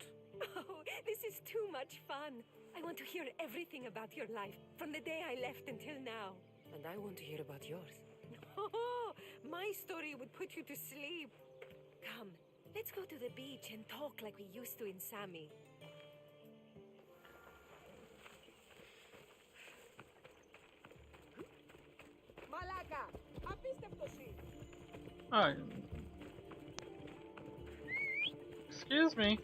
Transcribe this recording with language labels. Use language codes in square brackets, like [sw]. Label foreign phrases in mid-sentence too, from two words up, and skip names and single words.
[en] Oh, this is too much fun. I want to hear everything about your life, from the day I left until now. And I want to hear about yours. Oh, my story would put you to sleep. Come, let's go to the beach and talk like we used to in Sami. [el] Μαλάκα! Απίστευτος [en] Excuse me.